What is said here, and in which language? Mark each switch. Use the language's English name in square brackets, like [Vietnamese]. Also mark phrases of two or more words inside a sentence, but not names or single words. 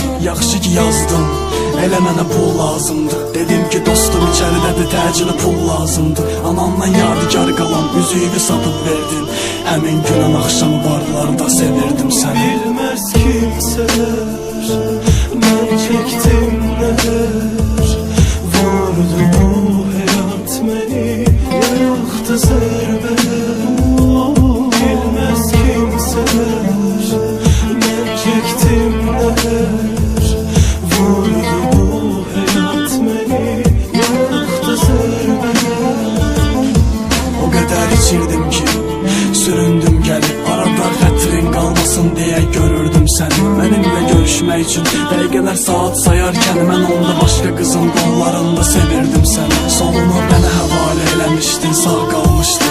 [Azerbaijani] Yaxşı ki yazdım, elə mənə pul lazımdı. Dedim ki dostum içəridədir, təcili pul lazımdı. Anamdan yadigar qalan üzüyü satıb verdin. Həmin günün axşamı barlarda sevirdim səni. Bilməz kimsələr mən çəkdim nələr. [Turkish] Vurdu bu hayat beni, yıktı serbeler. Bilmez kimseler ben çektim neler. Vurdu bu hayat beni, yıktı serbeler. [Azerbaijani] O qədər içirdim ki, süründüm gəlib. Arada xətrin qalmasın deyə görürdüm səni. Mənimlə görüşmək üçün dəqiqələr saat sayarkən mən onda başqa qızın qollarında sevirdim səni. Solunu mənə həvalə eləmişdin, sağ qalmışdın.